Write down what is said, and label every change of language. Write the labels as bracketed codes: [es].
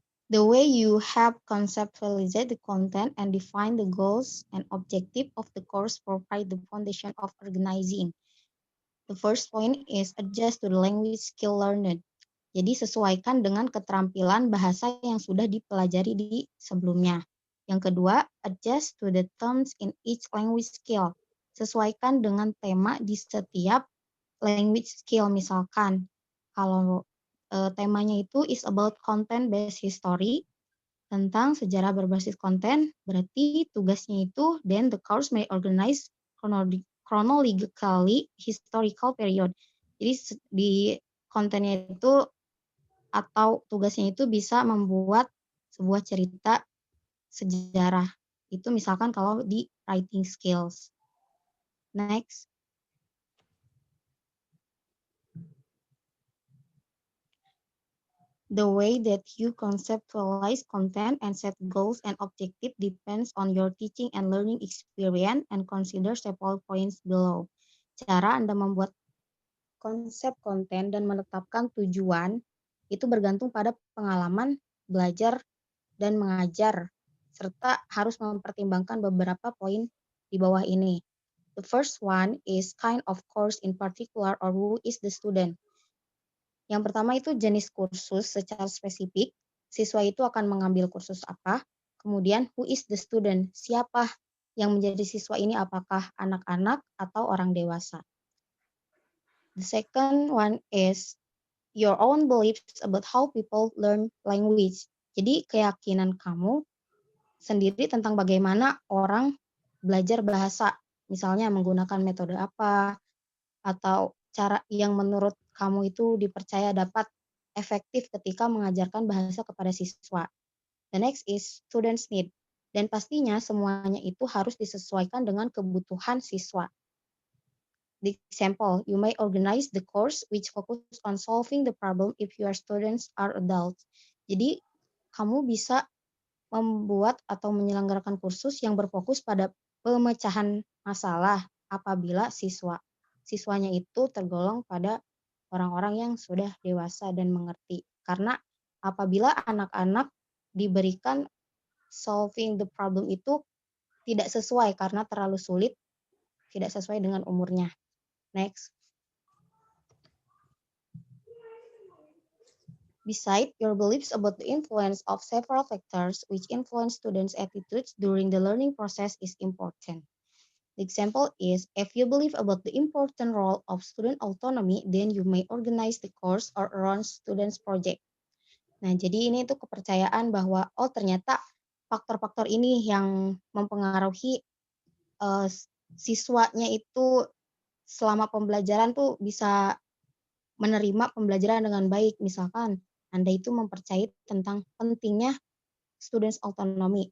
[en] The way you have conceptualized the content and define the goals and objective of the course provide the foundation of organizing. The first point is adjust to the language skill learned. [id] Jadi sesuaikan dengan keterampilan bahasa yang sudah dipelajari di sebelumnya. Yang kedua, [en] adjust to the terms in each language skill. [id] Sesuaikan dengan tema di setiap language skill. Misalkan, kalau temanya itu [en] is about content-based history, [id] tentang sejarah berbasis konten, berarti tugasnya itu, [en] then the course may organize chronologically historical period. [id] Jadi di kontennya itu atau tugasnya itu bisa membuat sebuah cerita sejarah. Itu misalkan kalau di writing skills. Next. [en] The way that you conceptualize content and set goals and objectives depends on your teaching and learning experience and consider several points below. [id] Cara Anda membuat konsep konten dan menetapkan tujuan itu bergantung pada pengalaman belajar dan mengajar, serta harus mempertimbangkan beberapa poin di bawah ini. [en] The first one is kind of course in particular or who is the student. [id] Yang pertama itu jenis kursus secara spesifik, siswa itu akan mengambil kursus apa, kemudian [en] who is the student, [id] siapa yang menjadi siswa ini, apakah anak-anak atau orang dewasa. [en] The second one is your own beliefs about how people learn language. [id] Jadi keyakinan kamu sendiri tentang bagaimana orang belajar bahasa, misalnya menggunakan metode apa, atau cara yang menurut kamu itu dipercaya dapat efektif ketika mengajarkan bahasa kepada siswa. [en] The next is students need. [id] Dan pastinya semuanya itu harus disesuaikan dengan kebutuhan siswa. [en] The example, you may organize the course which focus on solving the problem if your students are adults. [id] Jadi kamu bisa membuat atau menyelenggarakan kursus yang berfokus pada pemecahan masalah apabila siswanya itu tergolong pada orang-orang yang sudah dewasa dan mengerti. Karena apabila anak-anak diberikan [en] solving the problem [id] itu tidak sesuai karena terlalu sulit, tidak sesuai dengan umurnya. [en] Next. Besides, your beliefs about the influence of several factors which influence students' attitudes during the learning process is important. The example is, if you believe about the important role of student autonomy, then you may organize the course or around students' project. [id] Nah, jadi ini tuh kepercayaan bahwa, oh ternyata faktor-faktor ini yang mempengaruhi siswanya itu selama pembelajaran tuh bisa menerima pembelajaran dengan baik. Misalkan Anda itu mempercayai tentang pentingnya students autonomy.